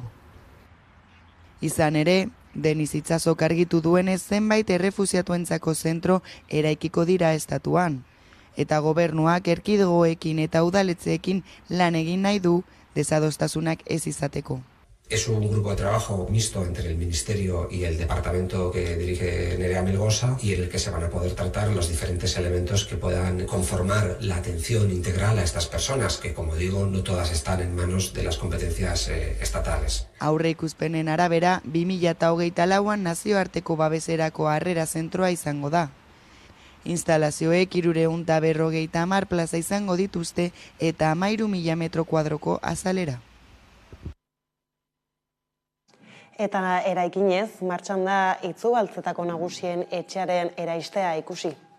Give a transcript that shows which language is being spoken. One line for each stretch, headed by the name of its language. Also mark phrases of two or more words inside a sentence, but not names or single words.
Basque: Izan ere, Denis Itsasok argitu duenez zenbait errefuxiatuentzako zentro eraikiko dira estatuan, eta gobernuak erkidegoekin eta udaletzeekin lan egin nahi du desadostasunak ez izateko.
Spanish: Es un grupo de trabajo mixto entre el Ministerio y el departamento que dirige Nerea Melgosa y en el que se van a poder tratar los diferentes elementos que puedan conformar la atención integral a estas personas, que, como digo, no todas están en manos de las competencias estatales.
Basque: Aurreikuspenen arabera, 2024an nazioarteko babeserako harrera zentroa izango da. Instalazioek 350 plaza izango dituzte eta 13.000 metro kuadroko azalera. Eta eraikinez, martxan da Itzubaltzetako nagusien etxearen eraistea ikusi.